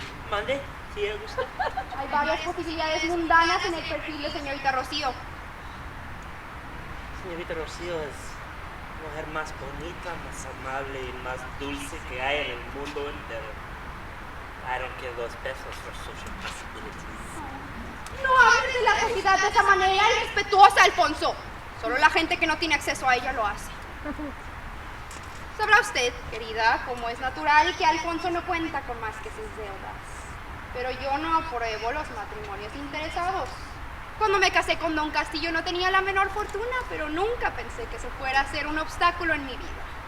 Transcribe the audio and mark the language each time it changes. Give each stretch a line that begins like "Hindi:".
Spanish: ¿Mande? ¿Sí, Augusta? Hay varias posibilidades mundanas en el perfil de señorita Rocío. Señorita Rocío es la mujer más bonita, más amable y más dulce que hay en el mundo entero.
English: I don't care 2 pesos for social possibilities.
Spanish: No hables de la sociedad de esa manera irrespetuosa, Alfonso. Solo la gente que no tiene acceso a ella lo hace. Sabrá usted, querida, como es natural que Alfonso no cuenta con más que sus deudas. Pero yo no apruebo los matrimonios interesados. Cuando me casé con don Castillo no tenía la menor fortuna, pero nunca pensé que eso fuera a ser un obstáculo en mi vida.